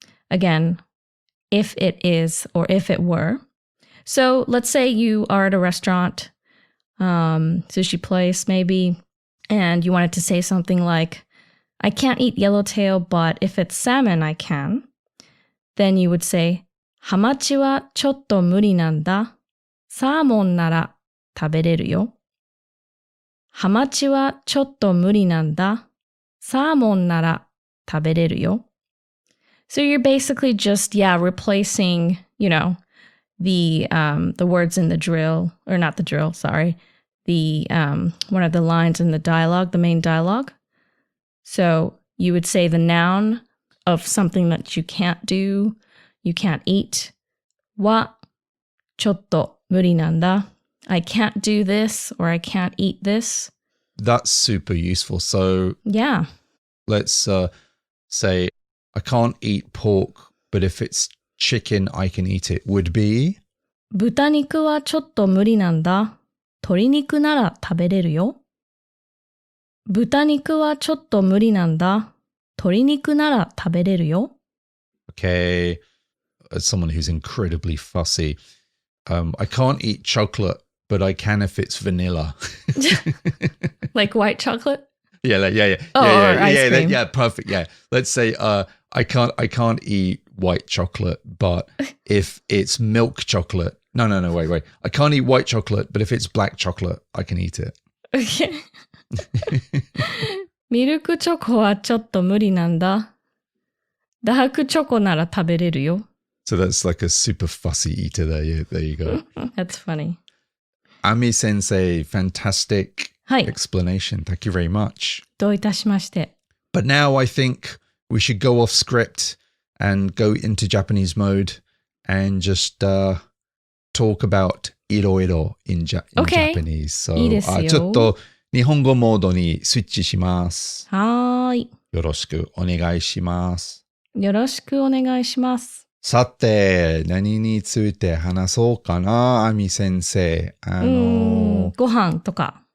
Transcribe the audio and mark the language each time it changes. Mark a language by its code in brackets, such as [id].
[en] Again, if it is or if it were. So let's say you are at a restaurant, sushi place maybe, and you wanted to say something like, I can't eat yellowtail, but if it's salmon, I can. Then you would say, [ja] ハマチはちょっと無理なんだ。サーモンなら食べれるよ。ハマチはちょっと無理なんだ。サーモンなら食べれるよ。 [en] So you're basically just, replacing, the words in the drill, or not the drill, sorry, the one of the lines in the dialogue, the main dialogue. So you would say the noun of something that you can't do, you can't eat. [ja] はちょっと無理なんだ。 [en] I can't do this or I can't eat this. That's super useful. So Yeah. let's say I can't eat pork, but if it's chicken, I can eat it. Would be? [ja] 豚肉はちょっと無理なんだ。鶏肉なら食べれるよ。豚肉はちょっと無理なんだ。鶏肉なら食べれるよ。 [en] Okay. As someone who's incredibly fussy, I can't eat chocolate, but I can if it's vanilla. Like white chocolate? Yeah, Oh, or ice cream. Yeah, perfect. Yeah. Let's say I can't eat white chocolate, but if it's milk chocolate. No, wait. I can't eat white chocolate, but if it's black chocolate, I can eat it. Okay. [ja] ミルクチョコはちょっと無理なんだ。ダークチョコなら食べれるよ。 [en] So that's like a super fussy eater there. Yeah, there you go. That's funny. Ami sensei, fantastic [ja] はい。 [en] explanation. Thank you very much. [ja] どういたしまして。 [en] But now I think we should go off script and go into Japanese mode and just talk about いろいろ in Okay. Japanese. So [ja] いいですよ。ちょっと日本語モードにスイッチします。はーい。よろしくお願いします。よろしくお願いします。さて、何について話そうかな、アミ先生。ご飯とか。